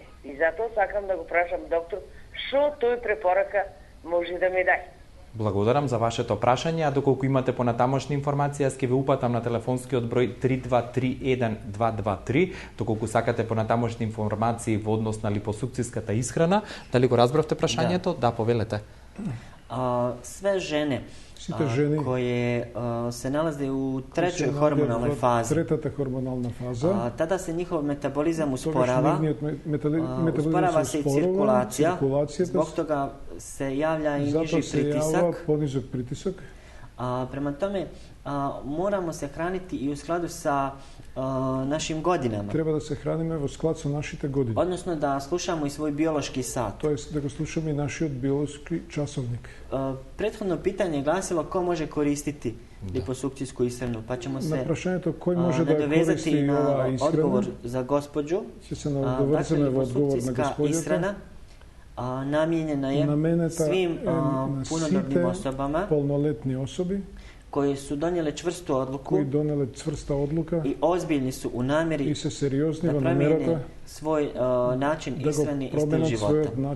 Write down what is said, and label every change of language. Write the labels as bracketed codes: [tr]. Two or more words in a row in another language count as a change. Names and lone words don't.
[mk] И затоа сакам да го прашам доктор, што тој препорака може да ми даде. Благодарам за вашето прашање, а доколку имате понатамошни информации, јас ќе ви упатам на телефонскиот број 3231-223, доколку сакате понатамошни информации во однос на липосукцијската исхрана. Дали го разбравте прашањето? Да, повелете. [bs] Sve žene koje se nalaze u trećoj hormonalnoj fazi, [mk] третата хормонална фаза, [bs] tada se njihov metabolizam usporava, usporava se i cirkulacija, zbog toga se javlja i niži pritisak. Prema tome, moramo se hraniti i u skladu sa našim godinama. [mk] Треба да се храниме во склад со нашите години. [bs] Odnosno da slušamo i svoj biološki sat. [mk] Тоест да го слушаме и нашиот биолошки часовник. [bs] Prethodno pitanje je glasilo ko može koristiti liposukcijsku ishranu, pa ćemo se nadovezati na odgovor za gospođu. Dakle, liposukcijska ishrana namijenjena je svim punodobnim osobama koji su donijele čvrstu odluku i ozbiljni su u namjeri da promijene svoj način ishrane i stil života.